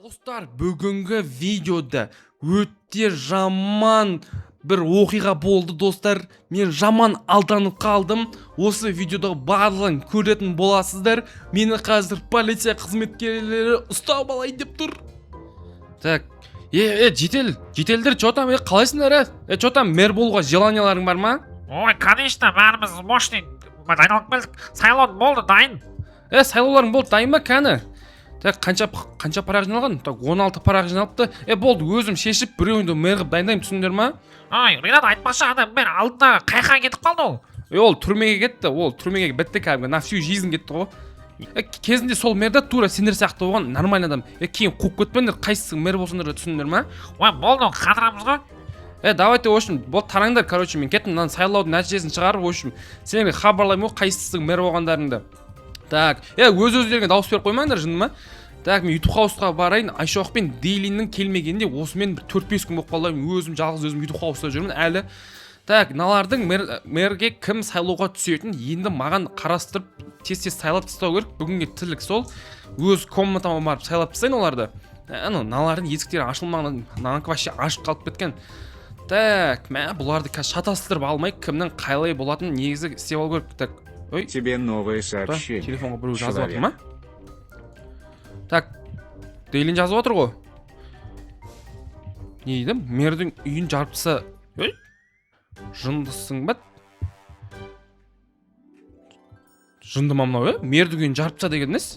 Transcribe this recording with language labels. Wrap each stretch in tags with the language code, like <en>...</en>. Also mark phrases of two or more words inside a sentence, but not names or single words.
<kk>Достар, бүгінгі видеода өте жаман бір оқиға болды, достар. Мен жаман алданып қалдым. Осы видеода барлығын көретін боласыздар. Мені қазір полиция қызметкерлері ұстап алайын деп тұр. Так, жетелдер,</kk> <ru>что там,</ru> <kk>қалайсыңдар?</kk> <ru>Что там,</ru> <kk>мэр болуға желанияларың бар ма? Ой, конечно, бәріміз мощный айналып келдік. Сайлау болды, дайын. Сайлауларың болды, дайын ба, кәні? Так, қанша парақ жиналған? Так, 16 парақ жиналыпты. Болды, өзім шешіп, біреуіңді мэр қылып дайындаймын, түсіндер ма? Ой, Ринат айтпашы, ана мен алдында қайқа кетіп қалды ол. Ол түрмеге кетті, түрмеге бітті кәдімгі,</kk> <ru>на всю жизнь кетті ғой.</ru> <kk>Кезінде сол мэрді тура сендер сияқты болған нормальный адам. Кейін қуып кетпеңдер, қайсысы мэр болсыңдар түсіндер ма? Ой, болды, қатырамыз ғой.</kk> <ru>Давайте, в общем,</ru> <kk>бол тараңдар, короче, мен кеттім, мынаны сайлаудың нәтижесін шығарып, в общем, сендерге хабарлаймын ғой, қайсысың мэр болғандарыңды. Так, өз-өздеріңе дауыс беріп қоймаңдар, жынды ма? Так, мен YouTube хаусқа барайын, Айшоқ пен Дейлиннің келмегенде осымен 4-5 күн болып қалды, өзім жалғыз YouTube хауста жүрмін әлі. Так, мыналардың мэрге кім сайлауға түсетін, енді маған қарастырып, тез-тез сайлап тастау керек. Бүгінге тірлік сол. Өз комнатама барып сайлап тастайын оларды. Мыналардың есіктері ашылмаған, мынанікі вообще ашық қалып кеткен. Так, бұларды шатастырып алмай, кімнің қайлай болатынын негізі істеп алу керек.</kk> <ru>Так, тебе новое сообщение.</ru> <kk>Телефонға біреу жазып отыр ма? Так, Дейлин жазып отыр ғой. Не дейді? Мэрдің үйін жарыпса... Жындысың ба? Жынды ма мынау, Мэрдің үйін жарыпса деген несі?</kk>